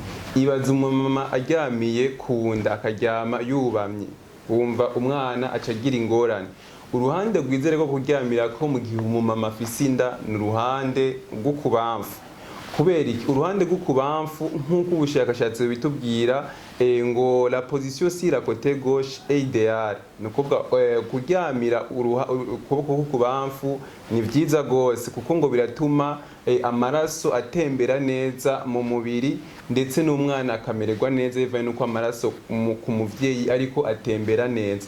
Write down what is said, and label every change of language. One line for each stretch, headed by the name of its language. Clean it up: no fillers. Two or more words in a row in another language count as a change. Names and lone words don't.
Rundi: Ibaza umumama aryamiye ku nda akaryama yubamye, wumva umwana acagira ingorane. Uruhande rwiza rwo kuryamirako mu gihe umumama afise inda ni uruhande rwo kubamfu. Kubera iki? Uruhande rwo kubamfu nk'uko ubushakashatsi bitubwira ngo
French: la position sur la côté gauche est idéale.
Rundi: Nukuvuga kuryamira ukuboko k'ukubamfu ni vyiza gose, kuko ngo biratuma amaraso atembera neza mu mubiri, ndetse n'umwana akamererwa neza bivanye nuko amaraso ku muvyeyi ariko atembera neza.